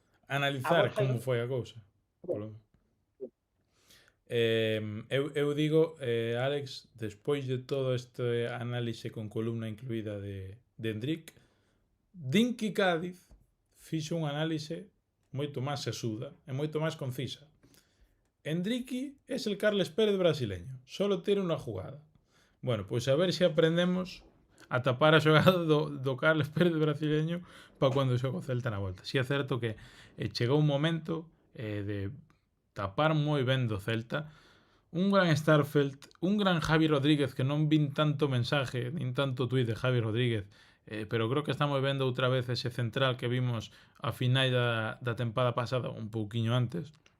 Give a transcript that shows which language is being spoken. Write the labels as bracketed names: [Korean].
[Galician] Analizar como foi a cousa. Eu digo, Alex, despois de todo este análise con columna incluída de Enric, Dinky Cádiz fixo un análise moito máis sesuda e moito máis concisa. [Spanish] Enrique es el Carles Pérez brasileño, solo tiene unha jugada. [Galician] Bueno, pois a ver se aprendemos a tapar a xogada do Carles Pérez brasileño para cando xoga o Celta na volta. Si é certo que chegou un momento de tapar moi ben do Celta, un gran Starfelt, un gran Javi Rodríguez, que non vin tanto mensaje, nin tanto tuit de Javi Rodríguez, pero creo que estamos vendo outra vez ese central que vimos a final da tempada pasada, un pouquiño antes,